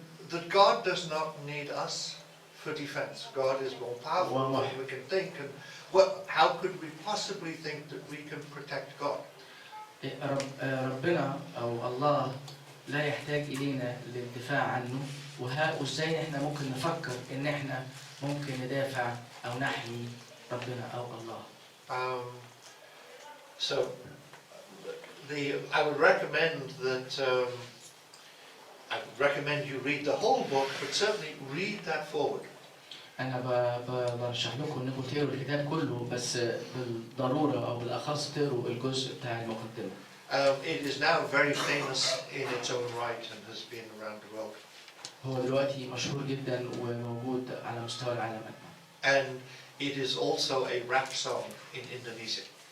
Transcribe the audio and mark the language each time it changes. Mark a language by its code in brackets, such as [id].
[en] That God does not need us for defense. God is more powerful than we can think, and how could we possibly think that we can protect God? [ar] ربنا أو الله لا يحتاج إلينا للدفاع عنه، وإزاي إحنا ممكن نفكر إن إحنا ممكن ندافع أو نحمي ربنا أو الله. [en] So, I would recommend that. I would recommend you read the whole book, but certainly read that forward. [ar] أنا برشح لكم إنكم تقروا الكتاب كله، بس بالضرورة أو بالأخص تقروا الجزء بتاع المقدمة. [en] It is now very famous in its own right and has been around the world. [ar] هو دلوقتي مشهور جدا وموجود على مستوى العالم أجمع. [en] And it is also a rap song in Indonesia.